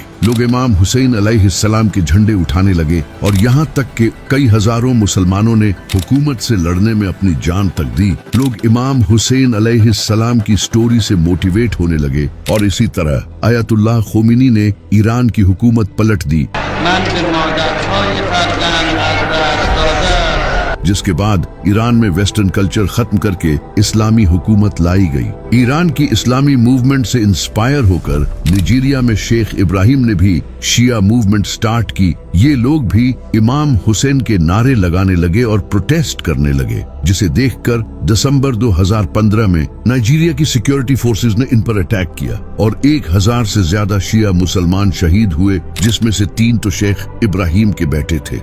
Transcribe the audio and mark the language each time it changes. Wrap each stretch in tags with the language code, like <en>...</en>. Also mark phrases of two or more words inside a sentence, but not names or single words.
<ur>لوگ امام حسین علیہ السلام کے جھنڈے اٹھانے لگے اور یہاں تک کہ کئی ہزاروں مسلمانوں نے حکومت سے لڑنے میں اپنی جان تک دی۔ لوگ امام حسین علیہ السلام کی سٹوری سے موٹیویٹ ہونے لگے اور اسی طرح آیت اللہ خمینی نے ایران کی حکومت پلٹ دی،</ur> <fa>من به مادرهای فرزند از دست داده</fa> <ur>جس کے بعد ایران میں</ur> <en>Western culture</en> <ur>ختم کر کے اسلامی حکومت لائی گئی۔ ایران کی اسلامی موومنٹ سے انسپائر ہو کر نائجیریا میں شیخ ابراہیم نے بھی شیعہ</ur> <en>movement start</en> <ur>کی۔ یہ لوگ بھی امام حسین کے نعرے لگانے لگے اور پروٹیسٹ کرنے لگے، جسے دیکھ کر دسمبر 2015 میں نائجیریا کی</ur> <en>security forces</en> <ur>نے ان پر اٹیک کیا اور 1000 سے زیادہ شیعہ مسلمان شہید ہوئے، جس میں سے 3 تو شیخ ابراہیم کے بیٹے تھے۔</ur>